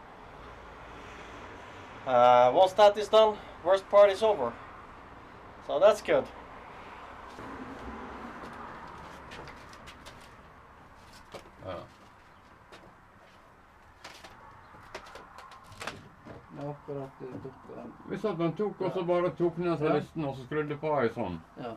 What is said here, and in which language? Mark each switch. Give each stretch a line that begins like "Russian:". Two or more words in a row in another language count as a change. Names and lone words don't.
English: Once that is done, worst part is over. So that's good.
Norwegian: Hvis at man tok og så bare tok ned listen og så skrudde på ei sånn. Ja.